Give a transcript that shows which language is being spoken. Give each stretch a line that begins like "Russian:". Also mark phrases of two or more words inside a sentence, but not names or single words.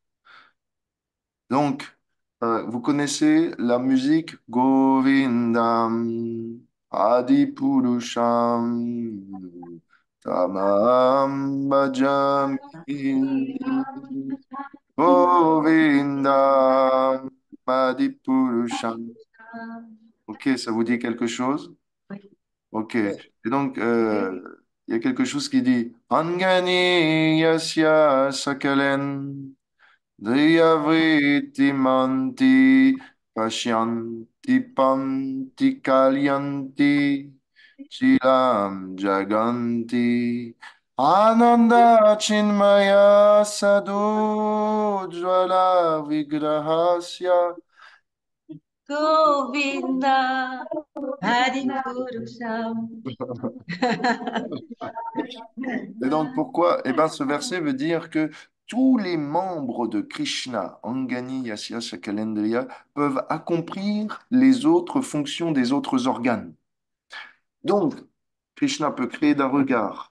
French: Donc, vous connaissez la musique
Sanskrit: गोविन्दम् आदिपुरुषम् तमम् भजामि गोविन्दम् आदिपुरुषम्.
French: Ok, ça vous dit quelque chose? Ok. Et donc, il y a quelque chose qui dit
Sanskrit: अङ्गानि यस्य सकलेन्. ध्यव्रितिमान्ति पश्यन्ति पन्ति कल्यन्ति चिलम् जगन्ति आनन्द चिन्मय साधु ज्वल विग्रहस्य. गोविन्द आदिपुरुषम्.
French: Et donc pourquoi? Eh bien, ce verset veut dire que tous les membres de Krishna,
Sanskrit: अङ्गानि, यस्य, शकलेन्द्रिय,
French: peuvent accomplir les autres fonctions des autres organes. Donc, Krishna peut créer d'un regard.